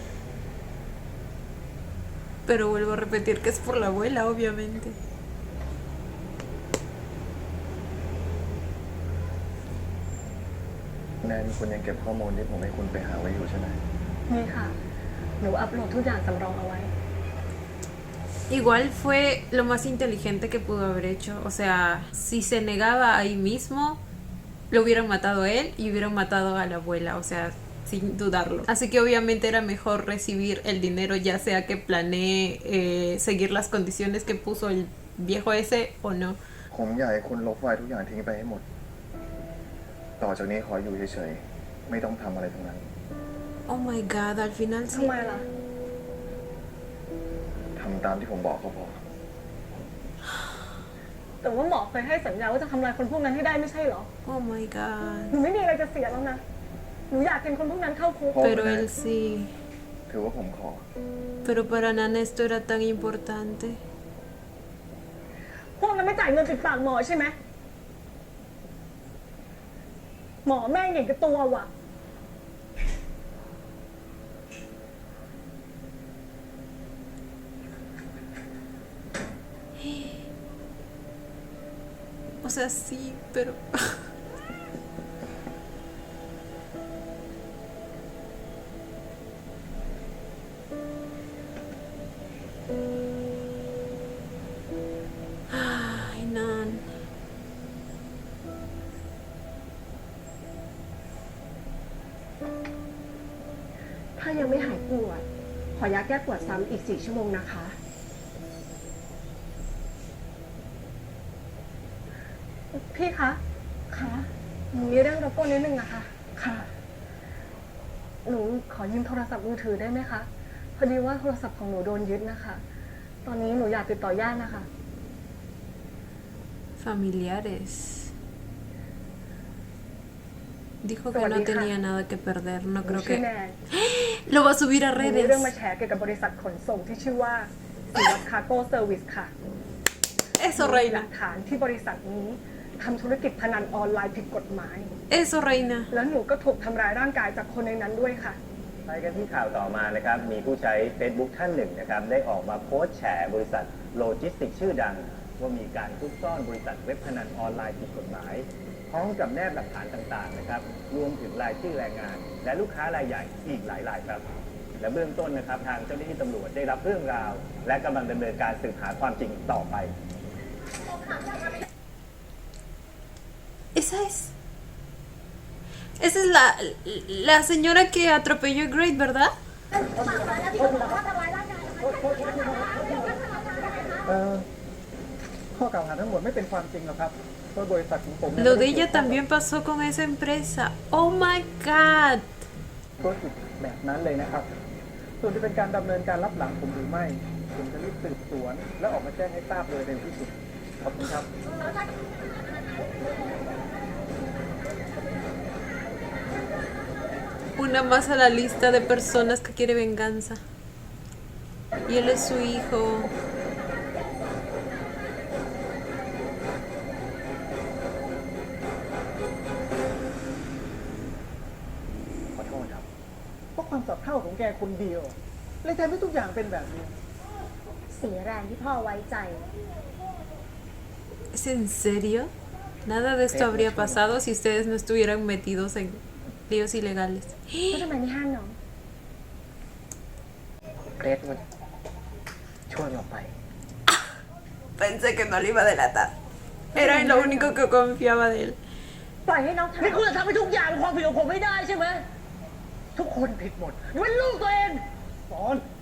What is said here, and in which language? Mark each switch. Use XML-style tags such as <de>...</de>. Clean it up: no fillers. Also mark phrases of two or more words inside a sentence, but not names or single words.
<es>Pero vuelvo a repetir que es por la abuela, obviamente.</es> <th>แนนคุณยังเก็บข้อมูลที่ผมให้คุณไปหาไว้อยู่ใช่ไหม นี่ค่ะ หนูอัปโหลดทุกอย่างสำรองเอาไว้</th> <es>Igual fue lo más inteligente que pudo haber hecho. O sea, si se negaba ahí mismo, lo hubieran matado a él y hubieran matado a la abuela. O sea, sin dudarlo. Así que obviamente era mejor recibir el dinero, ya sea que planee seguir las condiciones que puso el viejo ese o no.</es> <th>ผมอยากให้คุณลบไฟล์ทุกอย่างทิ้งไปให้หมด ต่อจากนี้ขออยู่เฉยๆ ไม่ต้องทำอะไรทั้งนั้น</th> <en>Oh my god,</en> <es>al final</es> <th>ทำ</th> <es>sí.</es> <th>ไมล่ะ ทำตามที่ผมบอกก็พอ แต่ว่าหมอเคยให้สัญญาว่าจะทำลายคนพวกนั้นให้ได้ไม่ใช่เหรอ</th> <en>Oh my god.</en> <th>หนูไม่มีอะไรจะเสียแล้วนะ หนูอยากเห็นคนพวกนั้นเข้าคุก</th> <es>Pero él sí.</es> <th>ถือว่าผมขอ</th> <es>Pero para Nana esto era tan importante.</es> <th>พวกนั้นไม่จ่ายเงินปิดปากหมอใช่ไหม หมอแม่งเห็นกับตัวว่ะ</th> <es>O sea, sí, pero... Ay, Nan.</es> <th>ถ้ายังไม่หายปวด ขอยาแก้ปวดซ้ำอีก 4 ชั่วโมงนะคะ พี่คะ คะหนูมีเรื่องรบกวนนิดนึงนะคะ ค่ะ หนูขอยืมโทรศัพท์มือถือได้ไหมคะ พอดีว่าโทรศัพท์ของหนูโดนยึดนะคะ ตอนนี้หนูอยากติดต่อญาตินะคะ</th> <es>Familiares. Dijo que no tenía nada que perder. No</es> <th>หนู</th> <es>creo</es> <th>ชื่อแน</th> <es>que...</es> <th>น</th> <es>Lo va a subir a</es> <th>หนูมีเรื่องมา</th> <es>redes.</es> <th>แชร์เกี่ยวกับบริษัทขนส่งที่ชื่อว่าสิวัตคาร์โก้เซอร์วิสค่ะ</th> <es>Eso,</es> <th>หลั</th> <es>reina.</es> <th>กฐานที่บริษัทนี้ทำธุรกิจพนันออนไลน์ผิดกฎหมาย</th> <es>Eso, reina.</es> <th>แล้วหนูก็ถูกทำร้ายร่างกายจากคนในนั้นด้วยค่ะ ไปกันที่ข่าวต่อมานะครับ มีผู้ใช้ Facebook ท่านหนึ่งนะครับ ได้ออกมาโพสต์แฉบริษัทโลจิสติกส์ชื่อดัง ว่ามีการซุกซ่อนบริษัทเว็บพนันออนไลน์ผิดกฎหมาย พร้อมกับแนบหลักฐานต่างๆนะครับ รวมถึงรายชื่อแรงงาน และลูกค้ารายใหญ่อีกหลายรายครับ และเบื้องต้นนะครับ ทางเจ้าหน้าที่ตำรวจได้รับเรื่องราว และกำลังดำเนินการสืบหาความจริงต่อไป</th> <es>Esa es... Esa es la señora que atropelló a Great, ¿verdad?</es> <th>ข้อกล่าวหาทั้งหมดไม่เป็นความจริงหรอกครับเพราะบริษัทของผม</th> <es>Lo de ella también pasó con esa empresa.</es> <en>Oh my god.</en> <th>ธุรกิจแบบนั้นเลยนะครับ ส่วนจะเป็นการดำเนินการรับหลังผมหรือไม่ ผมจะรีบสืบสวน และออกมาแจ้งให้ทราบโดยเร็วที่สุด ขอบคุณครับ</th> <es>Oh Una más a la lista de personas que quiere venganza. Y él es su hijo.</es> <th>ขอโทษครับเพราะความสับเพร่าของแกคนเดียวเลยทำให้ทุกอย่างเป็นแบบนี้ เสียแรงที่พ่อไว้ใจ</th> <es>¿Es en serio? Nada de esto habría pasado si ustedes no estuvieran metidos en líos ilegales.</es> <th>ก็ทำไมไม่ห้ามน้อง เกรซมันช่วยเราไป</th> <es>Pensé que no le iba a delatar. Era en lo único que confiaba de él.</es> <th>ปล่อยให้น้องทำ นี่คุณจะทำให้ทุกอย่างเป็นความผิดของผมไม่ได้ใช่ไหม ทุกคนผิดหมดยกเว้นลูกตัวเองสอน</th>